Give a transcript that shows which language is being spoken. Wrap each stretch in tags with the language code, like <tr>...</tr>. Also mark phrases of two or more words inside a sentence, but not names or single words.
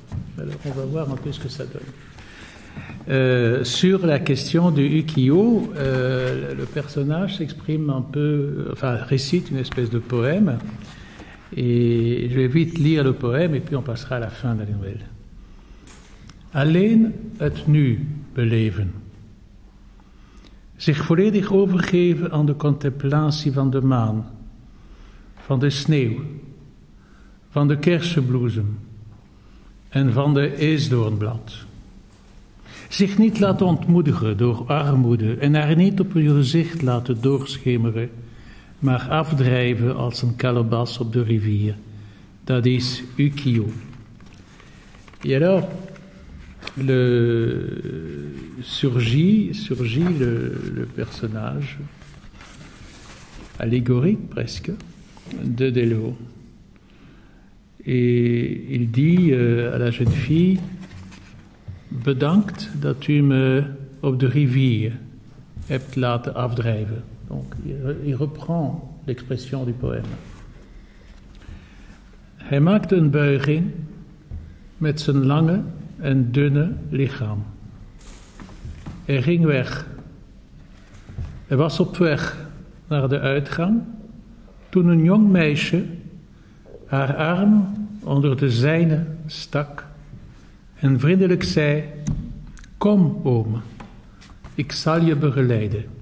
<fr>Alors on va voir un peu ce que ça donne. Sur la question du ukiyo, le personnage s'exprime un peu, enfin récite une espèce de poème, et je vais vite lire le poème et puis on passera à la fin de la nouvelle.</fr> <nl>Alleen het nu beleven. Zich volledig overgeven aan de contemplatie van de maan, van de sneeuw, van de kersenbloesem en van de eesdoornblad. Zich niet laten ontmoedigen door armoede en haar niet op uw gezicht laten doorschemeren, maar afdrijven als een kalebas op de rivier. Dat is ukiyo.</nl> <fr>Et alors, surgit le personnage allégorique presque de Delvaux. Et il dit à la jeune fille:</fr> <nl>bedankt dat u me op de rivier hebt laten afdrijven.</nl> <fr>Donc il reprend l'expression du poème.</fr> <nl>Hij maakte een buiging met zijn lange en dunne lichaam. Hij ging weg. Hij was op weg naar de uitgang toen een jong meisje haar arm onder de zijne stak en vriendelijk zei: kom, oom, ik zal je begeleiden.</nl>